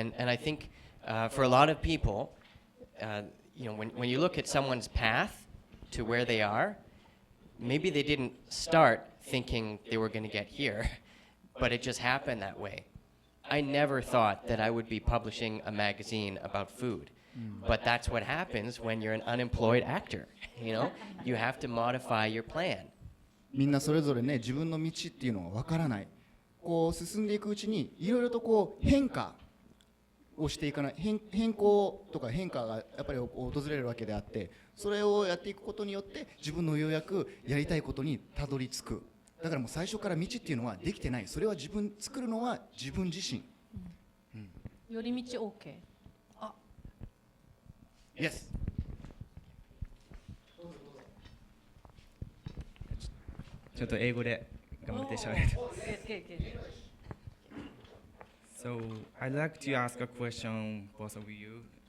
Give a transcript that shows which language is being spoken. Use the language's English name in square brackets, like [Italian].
[English] And I think for a lot of people, you know, when you look at someone's path to where they are, maybe they didn't start thinking they were going to get here, but it just happened that way. I never thought that I would be publishing a magazine about food. But that's what happens when you're an unemployed actor. You know, you have to modify your plan. [Japanese] みんなそれぞれね、自分の道っていうのは分からない。こう進んでいくうちにいろいろとこう変化をしていかない、変更とか変化がやっぱり訪れるわけであって、それをやっていくことによって自分のようやくやりたいことにたどり着く。だからもう最初から道っていうのはできてない。それは作るのは自分自身。寄り道 OK。 [English] Yes. [Japanese] ちょっと英語で頑張って喋る。 [English] So I'd like to ask a question, both of you.